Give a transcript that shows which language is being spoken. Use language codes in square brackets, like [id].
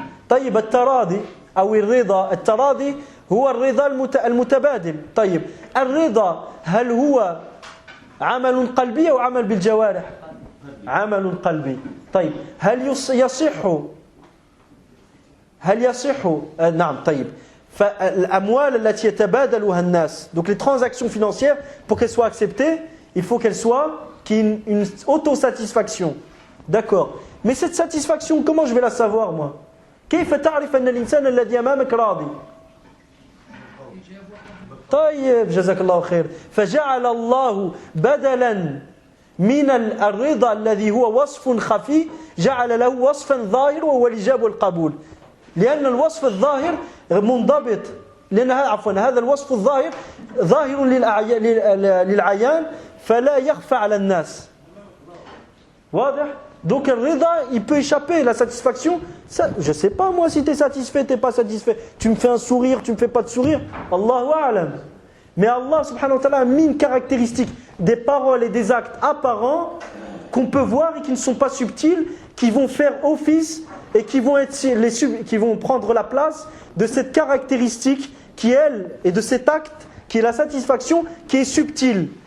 [ar] طيب التراضي أو الرضا التراضي هو الرضا المتبادل. طيب الرضا هل هو عمل قلبي أو عمل بالجوارح؟ عمل قلبي. طيب هل يصح نعم طيب فالأموال التي يتبادلها الناس [fr] donc les transactions financières pour qu'elles soient acceptées il faut qu'elle soit qu'il y ait une autosatisfaction. D'accord. Mais cette satisfaction, comment je vais la savoir moi? [ar] كيف تعرف أن الإنسان الذي أمامك راضي؟ طيب جزاك الله خير. فجعل الله بدلا من الرضا الذي هو وصف خفي جعل له وصفا ظاهر وهو الإجابة والقبول لأن الوصف الظاهر منضبط لأن هذا الوصف الظاهر ظاهر للعيان فلا يخفى على الناس واضح. [fr] Donc le rida, il peut échapper, la satisfaction, ça, je ne sais pas moi si tu es satisfait, tu n'es pas satisfait. Tu me fais un sourire, tu ne me fais pas de sourire. Allahu a'lam. Mais Allah subhanahu wa ta'ala a mis une caractéristique des paroles et des actes apparents qu'on peut voir et qui ne sont pas subtils, qui vont faire office et qui vont prendre la place de cette caractéristique qui elle et de cet acte qui est la satisfaction qui est subtile.